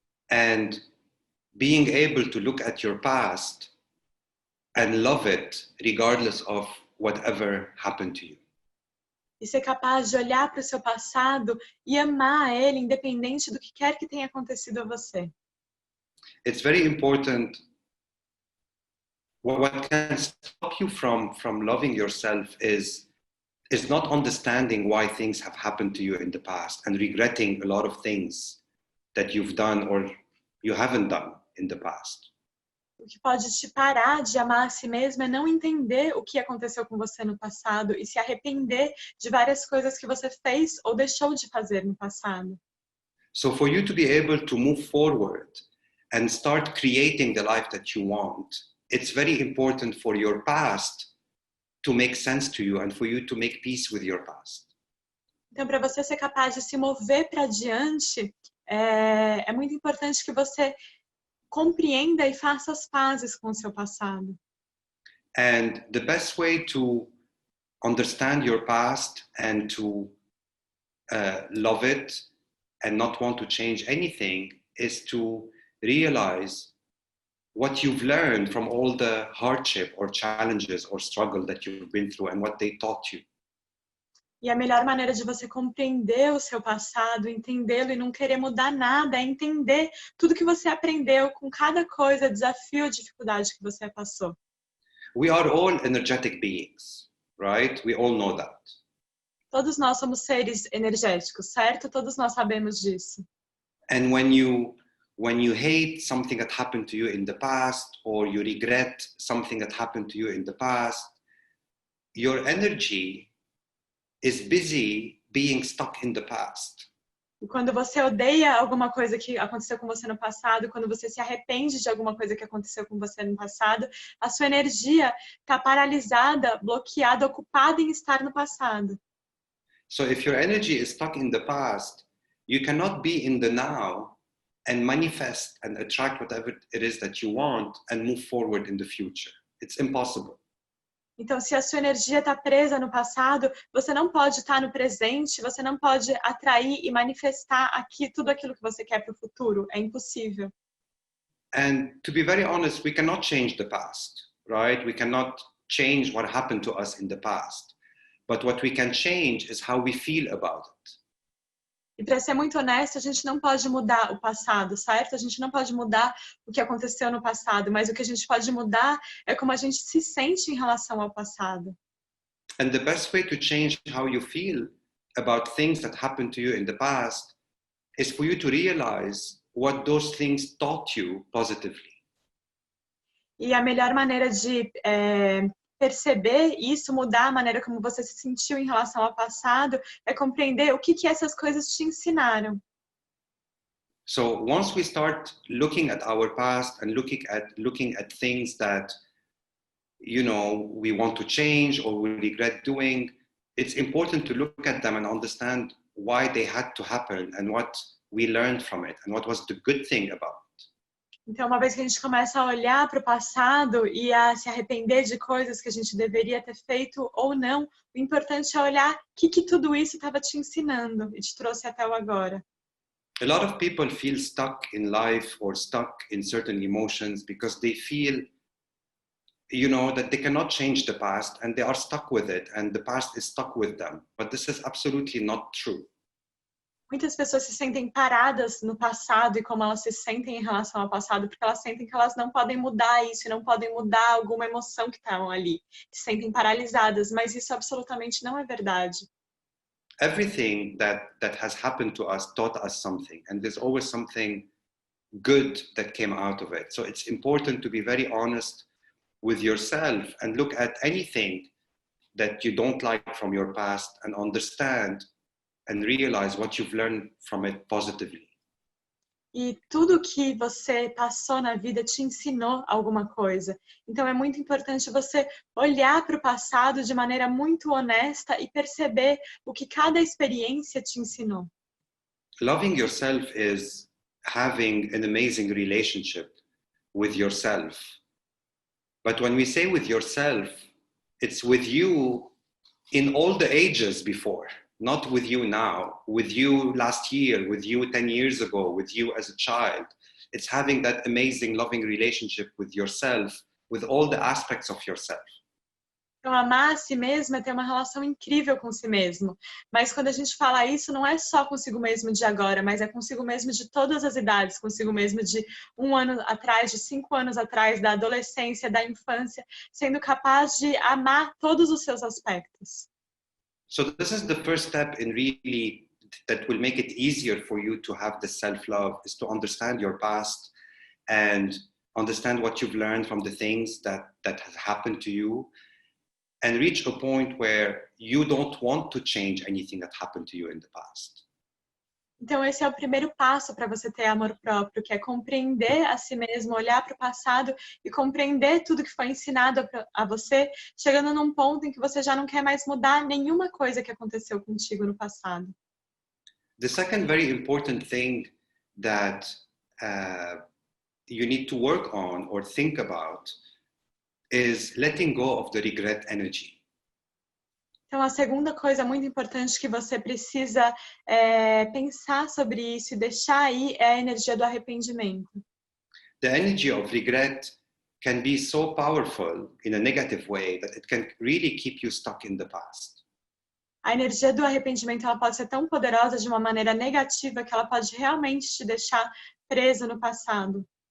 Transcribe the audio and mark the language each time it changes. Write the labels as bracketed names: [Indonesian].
[English] and being able to look at your past and love it regardless of whatever happened to you. [Portuguese] E ser capaz de olhar para o seu passado e amar ele, independente do que quer que tenha acontecido a você. [English] It's very important. What can stop you from loving yourself is not understanding why things have happened to you in the past and regretting a lot of things that you've done or you haven't done in the past. [Portuguese] O que pode te parar de amar a si mesmo é não entender o que aconteceu com você no passado e se arrepender de várias coisas que você fez ou deixou de fazer no passado. [English] So for you to be able to move forward and start creating the life that you want, it's very important for your past to make sense to you and for you to make peace with your past. [Portuguese] Então, para você ser capaz de se mover para diante, é muito importante que você compreenda e faça as pazes com o seu passado. [English] And the best way to understand your past and to love it and not want to change anything is to realize what you've learned from all the hardship or challenges or struggle that you've been through and what they taught you. [Portuguese] E a melhor maneira de você compreender o seu passado, entendê-lo e não querer mudar nada é entender tudo que você aprendeu com cada coisa, desafio, dificuldade que você passou. [English] We are all energetic beings, right? We all know that. [Portuguese] Todos nós somos seres energéticos, certo? Todos nós sabemos disso. [English] And when you hate something that happened to you in the past or you regret something that happened to you in the past, your energy is busy being stuck in the past. [Portuguese] E quando você odeia alguma coisa que aconteceu com você no passado, quando você se arrepende de alguma coisa que aconteceu com você no passado, a sua energia está paralisada, bloqueada, ocupada em estar no passado. [English] So if your energy is stuck in the past, you cannot be in the now and manifest and attract whatever it is that you want and move forward in the future. It's impossible. [Portuguese] Então, se a sua energia está presa no passado, você não pode estar no presente, você não pode atrair e manifestar aqui tudo aquilo que você quer para o futuro. É impossível. [English] And to be very honest, we cannot change the past, right? We cannot change what happened to us in the past. But what we can change is how we feel about it. [Portuguese] E para ser muito honesto, a gente não pode mudar o passado, certo? A gente não pode mudar o que aconteceu no passado, mas o que a gente pode mudar é como a gente se sente em relação ao passado. [English] And the best way to change how you feel about things that happened to you in the past is for you to realize what those things taught you positively. [Portuguese] E a melhor maneira de perceber isso, mudar a maneira como você se sentiu em relação ao passado, é compreender o que essas coisas te ensinaram. [English] So once we start looking at our past and looking at things that, you know, we want to change or we regret doing, it's important to look at them and understand why they had to happen and what we learned from it and what was the good thing about it. [Portuguese] Então, uma vez que a gente começa a olhar para o passado e a se arrepender de coisas que a gente deveria ter feito ou não, o importante é olhar o que tudo isso estava te ensinando e te trouxe até o agora. [English] A lot of people feel stuck in life or stuck in certain emotions because they feel, you know, that they cannot change the past and they are stuck with it and the past is stuck with them. But this is absolutely not true. [Portuguese] Muitas pessoas se sentem paradas no passado e como elas se sentem em relação ao passado, porque elas sentem que elas não podem mudar isso, não podem mudar alguma emoção que estavam ali, se sentem paralisadas, mas isso absolutamente não é verdade. [English] Everything that has happened to us taught us something, and there's always something good that came out of it. So it's important to be very honest with yourself and look at anything that you don't like from your past and understand and realize what you've learned from it positively. [Portuguese] E tudo que você passou na vida te ensinou alguma coisa. Então é muito importante você olhar para o passado de maneira muito honesta e perceber o que cada experiência te ensinou. [English] Loving yourself is having an amazing relationship with yourself. But when we say with yourself, it's with you in all the ages before. Not with you now, with you last year, with you 10 years ago, with you as a child. It's having that amazing, loving relationship with yourself, with all the aspects of yourself. [Portuguese] Então, amar a si mesmo é ter uma relação incrível com si mesmo. Mas quando a gente fala isso, não é só consigo mesmo de agora, mas é consigo mesmo de todas as idades, consigo mesmo de 1 ano atrás, de 5 anos atrás, da adolescência, da infância, sendo capaz de amar todos os seus aspectos. [English] So this is the first step in really that will make it easier for you to have the self-love, is to understand your past and understand what you've learned from the things that has happened to you and reach a point where you don't want to change anything that happened to you in the past. [Portuguese] Então esse é o primeiro passo para você ter amor próprio, que é compreender a si mesmo, olhar para o passado e compreender tudo que foi ensinado a você, chegando num ponto em que você já não quer mais mudar nenhuma coisa que aconteceu contigo no passado. [English] The second very important thing that you need to work on or think about is letting go of the regret energy. [Portuguese] Então, a segunda coisa muito importante que você precisa pensar sobre isso e deixar aí é a energia do arrependimento. [English] The energy of regret can be so powerful in a negative way that it can really keep you stuck in the past. [Portuguese] A energia do arrependimento ela pode ser tão poderosa de uma maneira negativa que ela pode realmente te deixar preso no passado.